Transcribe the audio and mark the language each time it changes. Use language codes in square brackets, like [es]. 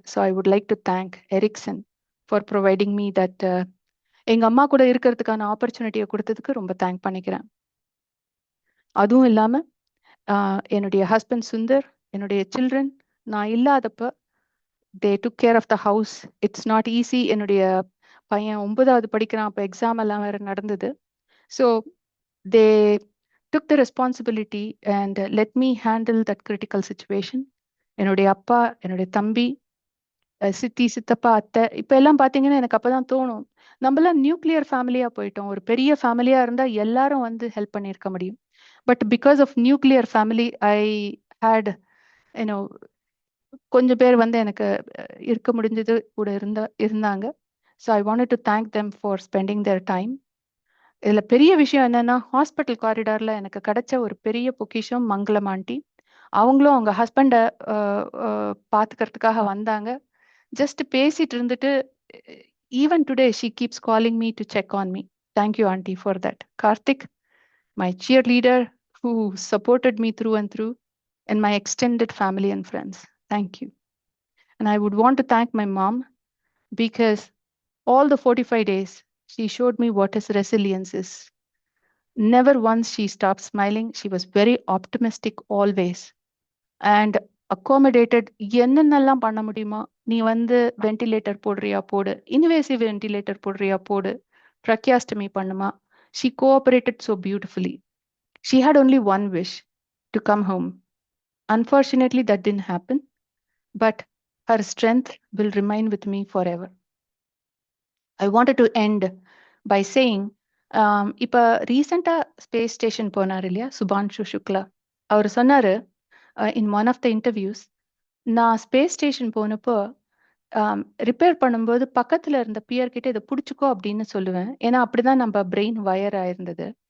[en] so I would like to thank Ericsson for providing me that, [ta] எங்க அம்மா கூட இருக்கிறதுக்கான ஆப்பர்ச்சுனிட்டியை கொடுத்ததுக்கு ரொம்ப தேங்க் பண்ணிக்கிறேன். அதுவும் இல்லாம என்னுடைய ஹஸ்பண்ட் சுந்தர், என்னுடைய சில்ட்ரன், நான் இல்லாதப்ப [en] They took care of the house. It's not easy. [ta] என்னுடைய பையன் 9வது படிக்கிறான், அப்போ எக்ஸாம் எல்லாம் வேற நடந்தது. [en] So they took the responsibility and let me handle that critical situation. [ta] என்னுடைய அப்பா, என்னுடைய தம்பி, சித்தி, சித்தப்பா, அத்தை, இப்ப எல்லாம் பாத்தீங்கன்னா எனக்கு அப்பதான் தோணும், நம்மளாம் நியூக்ளியர் ஃபேமிலியா போயிட்டோம். ஒரு பெரிய ஃபேமிலியா இருந்தா எல்லாரும் வந்து ஹெல்ப் பண்ணியிருக்க முடியும். [en] but because of nuclear family I had you know [ta] கொஞ்சம் பேர் வந்து எனக்கு இருக்க முடிஞ்சது கூட இருந்தாங்க. [en] So I wanted to thank them for spending their time. [ta] இதுல பெரிய விஷயம் என்னன்னா, ஹாஸ்பிட்டல் காரிடார்ல எனக்கு கிடைச்ச ஒரு பெரிய பொக்கிஷம் மங்களம் ஆண்டி. அவங்களும் அவங்க ஹஸ்பண்டை பாத்துக்கிறதுக்காக வந்தாங்க. [en] just [ta] பேசிட்டு இருந்துட்டு, [en] Even today she keeps calling me to check on me. Thank you aunty for that. Karthik, my cheerleader who supported me through and through, and my extended family and friends. Thank you. And I would want to thank my mom because all the 45 days, she showed me what is resilience is. Never once she stopped smiling. She was very optimistic always and accommodated. [ta] என்னென்னலாம் பண்ண முடியுமா, நீ வந்து ventilator போடுறியா போடு, invasive ventilator போடுறியா போடு, tracheostomy பண்ணுமா. [en] She cooperated so beautifully. She had only one wish, to come home. Unfortunately, that didn't happen, but her strength will remain with me forever. I wanted to end by saying, [ta] இப்போ ரீசெண்டாக space station போனார் இல்லையா சுபான்ஷு சுக்லா, அவர் சொன்னார் [en] in one of the interviews, [ta] நான் space station போனப்போ repair பண்ணும்போது பக்கத்தில் இருந்த பியர்கிட்ட இதை பிடிச்சிக்கோ அப்படின்னு சொல்லுவேன், ஏன்னா அப்படிதான் நம்ம பிரெயின் வயர் ஆயிருந்தது.